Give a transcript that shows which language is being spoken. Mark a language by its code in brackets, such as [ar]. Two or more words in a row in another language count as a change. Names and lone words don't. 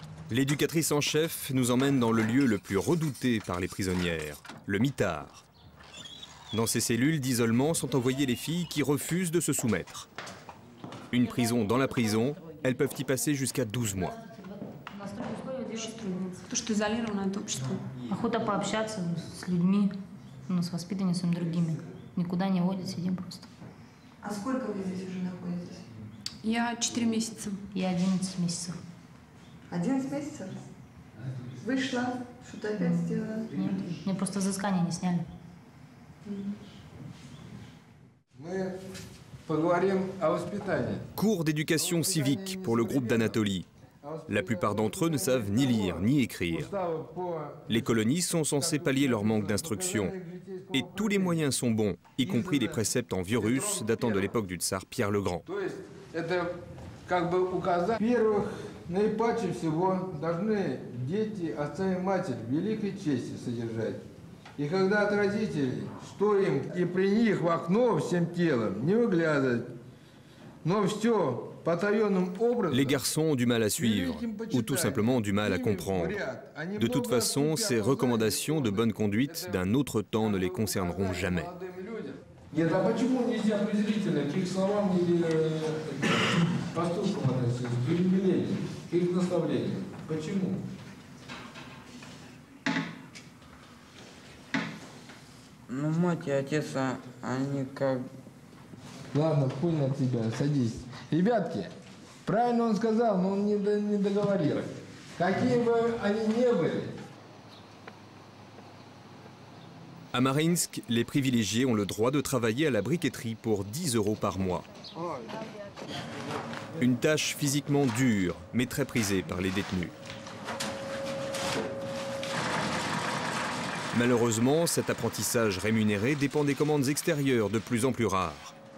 [fr] L'éducatrice en chef nous emmène dans le lieu le plus redouté par les prisonnières, le mitard. Dans ces cellules d'isolement sont envoyées les filles qui refusent de se soumettre. Une prison dans la prison, elles peuvent y passer jusqu'à 12 mois. [ru] Охота пообщаться с людьми, ну, с воспитанницами другими. Никуда не водят, сидим просто. А сколько вы здесь уже находитесь? Я 4 месяца. Я 11 месяцев. 11 месяцев? Вышла, что-то опять сделала? Нет, мне просто взыскание не сняли. Мы поговорим о воспитании. [fr] Cours d'éducation civique pour le groupe d'Anatolie. La plupart d'entre eux ne savent ni lire ni écrire. Les colonies sont censées pallier leur manque d'instruction. Et tous les moyens sont bons, y compris les préceptes en vieux russe datant de l'époque du tsar Pierre le Grand. [ru] Во-первых, наипаче всего должны дети отца и матерь великой чести содержать. И когда от родителей, что им и при них в окно всем телом не выглядывать. Но все потаенным образом. [fr] Les garçons ont du mal à suivre, ou tout simplement du mal à comprendre. De toute façon, ces recommandations de bonne conduite d'un autre temps ne les concerneront jamais. [ru] Нет, а почему нельзя презрительно к их словам или поступкам относиться, к их велениям, к их наставлениям? Почему? Ну, мать и отец, они как... Ладно, понял тебя, садись. Ребятки, правильно он сказал, но он не договорил. Какие бы они ни были. [fr] À Mariinsk, les privilégiés ont le droit de travailler à la briqueterie pour 10 € par mois. Une tâche physiquement dure, mais très prisée par les détenus. Malheureusement, cet apprentissage rémunéré dépend des commandes extérieures de plus en plus rares.